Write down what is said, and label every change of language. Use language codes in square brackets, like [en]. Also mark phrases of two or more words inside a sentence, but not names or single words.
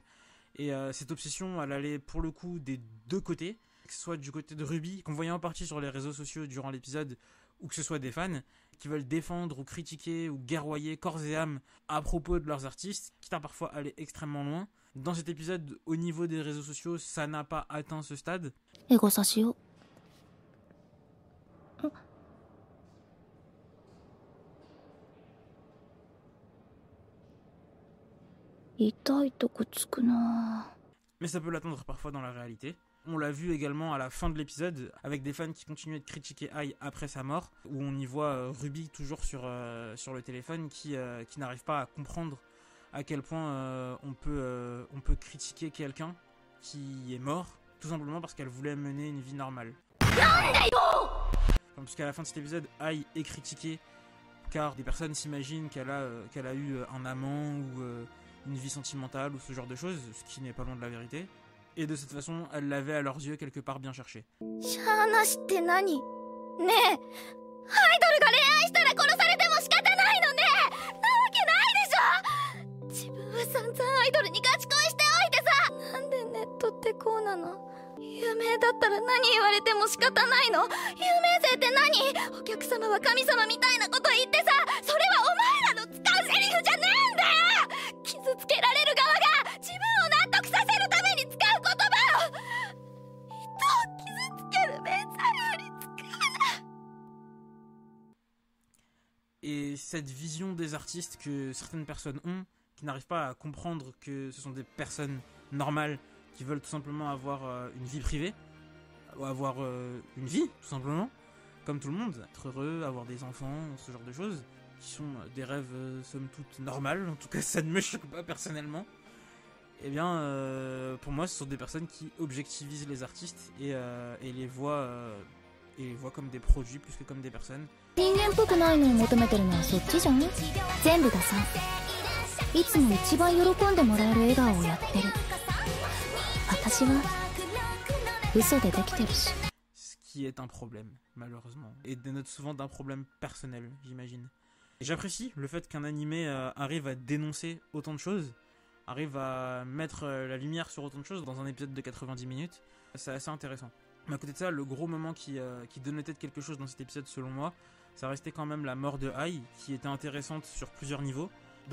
[fr] Et cette obsession, elle allait pour le coup des deux côtés, que ce soit du côté de Ruby, qu'on voyait en partie sur les réseaux sociaux durant l'épisode, ou que ce soit des fans qui veulent défendre ou critiquer ou guerroyer corps et âme à propos de leurs artistes, quitte à parfois aller extrêmement loin. Dans cet épisode, au niveau des réseaux sociaux, ça n'a pas atteint ce stade. [ja] エゴサしよう。痛いとこつくな。 [fr] Mais ça peut l'atteindre parfois dans la réalité. On l'a vu également à la fin de l'épisode, avec des fans qui continuaient de critiquer Ai après sa mort, où on y voit Ruby toujours sur le téléphone qui n'arrive pas à comprendre à quel point on peut critiquer quelqu'un qui est mort, tout simplement parce qu'elle voulait mener une vie normale. Puisqu'à la fin de cet épisode, Ai est critiquée car des personnes s'imaginent qu'elle a eu un amant ou une vie sentimentale ou ce genre de choses, ce qui n'est pas loin de la vérité. Et de cette façon, elle l'avait à leurs yeux quelque part bien cherché. [ja] しゃーなしって何？ねえ、アイドルが恋愛したら殺されても仕方ないのね。なわけないでしょ。自分は散々アイドルにガチ恋しておいてさ。なんでネットってこうなの？有名だったら何言われても仕方ないの？有名性って何？お客様は神様みたいなこと言ってさ、それはお前らの使うセリフじゃねえんだよ。傷つけられる側が自分を納得させるために使う言葉を。人を傷つける名作より使うな。 [fr] Et cette vision des artistes que certaines personnes ont, qui n'arrivent pas à comprendre que ce sont des personnes normales, qui veulent tout simplement avoir une vie privée, ou avoir une vie, tout simplement, comme tout le monde, être heureux, avoir des enfants, ce genre de choses, qui sont des rêves somme toute normales, en tout cas ça ne me choque pas personnellement. Eh bien, pour moi, ce sont des personnes qui objectivisent les artistes et les voient comme des produits plus que comme des personnes. [ja] 人間っぽくないのを求めてるのはそっちじゃん。全部がさ、いつも一番喜んでもらえる笑顔をやってる。私は嘘でできてるし。 [fr] Ce qui est un problème, malheureusement, et dénote souvent d'un problème personnel, j'imagine. Et j'apprécie le fait qu'un animé arrive à dénoncer autant de choses, arrive à mettre la lumière sur autant de choses dans un épisode de 90 minutes. C'est assez intéressant. Mais à côté de ça, le gros moment qui dénotait de quelque chose dans cet épisode, selon moi, ça restait quand même la mort de Ai, qui était intéressante sur plusieurs niveaux.